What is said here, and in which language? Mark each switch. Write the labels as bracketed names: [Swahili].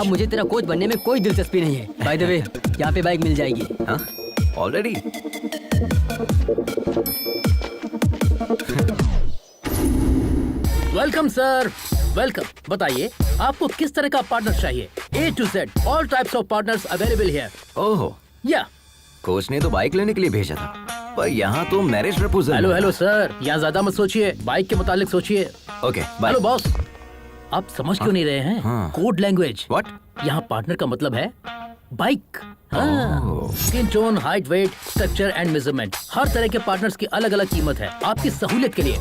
[Hindi] अब मुझे तेरा कोच बनने में कोई दिलचस्पी नहीं है. [English] by the way, [Hindi] यहाँ पे बाइक मिल जाएगी. हाँ? Already? Welcome sir, welcome. बताइए आपको किस तरह का पार्टनर चाहिए? [English] A to Z, all types of partners available here. ओहो. Yeah. [Hindi] कोच ने तो बाइक लेने के लिए भेजा था, पर यहाँ तो marriage proposal. Hello hello sir, यहाँ ज्यादा मत सोचिए, बाइक के मुतालिक सोचिए. [English] Okay, bye. Hello boss, [Hindi] आप समझ क्यों नहीं रहे हैं? हाँ। [English] Code language. What? [Hindi] यहाँ पार्टनर का मतलब है bike. [English] skin tone, height, weight, structure and measurement, [Hindi] हर तरह के पार्टनर्स की अलग अलग कीमत है आपकी सहूलियत के लिए।